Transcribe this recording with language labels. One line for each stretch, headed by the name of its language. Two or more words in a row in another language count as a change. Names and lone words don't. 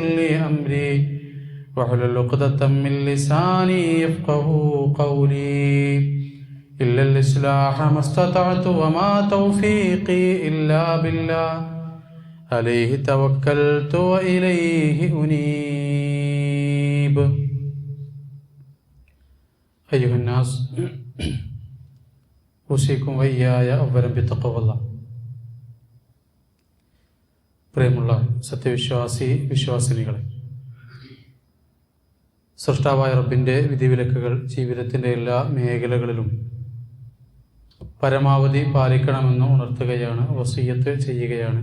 Arabic: لي أمري واحلل عقدة من لساني يفقهوا قولي إلا الإصلاح ما استطعت وما توفيقي إلا بالله عليه توكلت وإليه أنيب أيها الناس أوصيكم وإياي أولا بتقوى الله.
Malayalam: പ്രിയമുള്ള വിശ്വാസിനികളെ, സൃഷ്ടാവായ റബ്ബിൻ്റെ വിധിവിലക്കുകൾ ജീവിതത്തിൻ്റെ എല്ലാ മേഖലകളിലും പരമാവധി പാലിക്കണമെന്ന് ഉണർത്തുകയാണ്, വസിയ്യത്ത് ചെയ്യുകയാണ്.